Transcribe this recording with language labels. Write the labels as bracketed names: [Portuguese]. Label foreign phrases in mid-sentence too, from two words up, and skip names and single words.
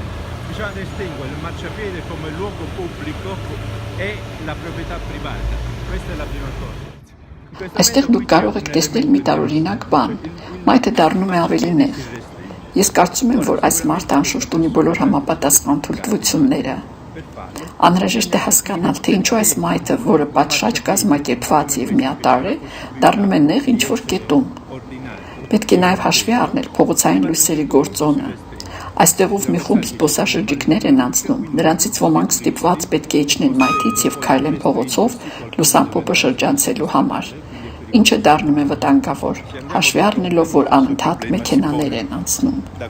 [Italian] Bisogna distinguere il marciapiede come luogo pubblico e la proprietà privata. Questa è la prima cosa. [Armenian] Այստեղ դուք կարող եք տեսնել մի տարօրինակ բան, մայթը դառնում է ավելի նեղ։ Ես կարծում եմ, որ այս մարդը անշուշտ ունի բոլոր համապատասխան թույլտվությունները։ Անհրաժեշտ է հասկանալ, թե ինչու այս մայթը, որը պատշաճ կազմակերպված եւ միատարր է, դառնում է նեղ ինչ-որ կետում։ Պետք է նաեւ հաշվի առնել փողոցային լույսերի գործոնը։ Այստեղով մի խումբ զբոսաշրջիկներ են անցնում, նրանցից ոմանք ստիպված պետք է իջնեն մայթից եւ քայլեն փողոցով լուսամփոփը շրջանցելու համար, ինչը դառնում է վտանգավոր, հաշվի առնելով, որ անընդհատ մեքենաներ են անցնում։